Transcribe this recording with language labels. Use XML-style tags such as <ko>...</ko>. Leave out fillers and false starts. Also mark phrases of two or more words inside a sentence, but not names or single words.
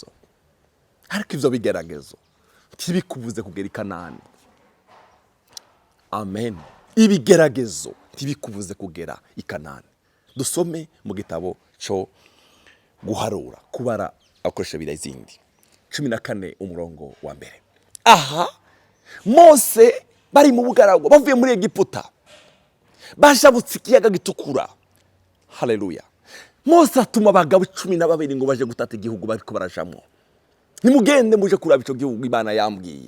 <rn>Ariko ivyo bigeragezo ntibikubuze kugera Ikanani. Amen. Ibigeragezo ntibikubuze kugera Ikanani. Dusome mu gitabo cyo guharura kubara akoresha birazindi 14 umurongo wa mbere. Aha Mose bari mu bugarago bavuye muri Egiputa bashabutse ikiyaga gitukura. Haleluya. Mose atuma abagabo 12 ngo baje gutata igihugu bariko barajamwo. Nimugende muje kuraba ico gihugu Imana yambwiye.</rn>